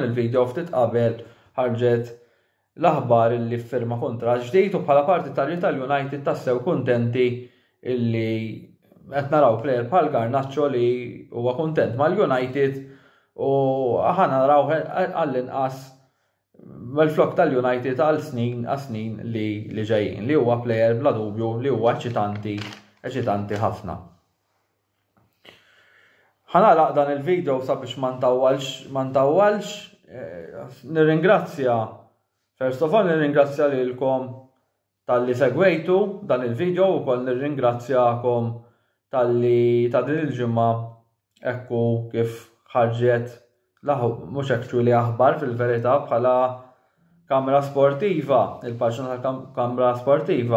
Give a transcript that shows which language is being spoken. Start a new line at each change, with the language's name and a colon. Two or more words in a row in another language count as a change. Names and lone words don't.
Maltese: il-video ftit qabel ħarġet l-aħbar illi firma kontratt ġdid u bħala partitarju tal-United tassew kuntenti illi qed naraw plejer bħal Garnacho li huwa kuntent mal-United u aħna naraw għall-inqas mal-flok tal-United għal snin li ġejjin li huwa plejer bla dubju li huwa eċitanti ħafna. Ħanalaq dan il-video sabiex ma ntawwalx nirringrazzja
English: first of all
Maltese: nirringrazzja lilkom tal-li segwejtu dan il-video u koll nirringrazzjakom tal-li ta' din il-ġimgħa ekku kif ħarġet mhux hekk li aħbar fil-verità bħala Kamra Sportiva, il-paġna tal-Kamra Sportiva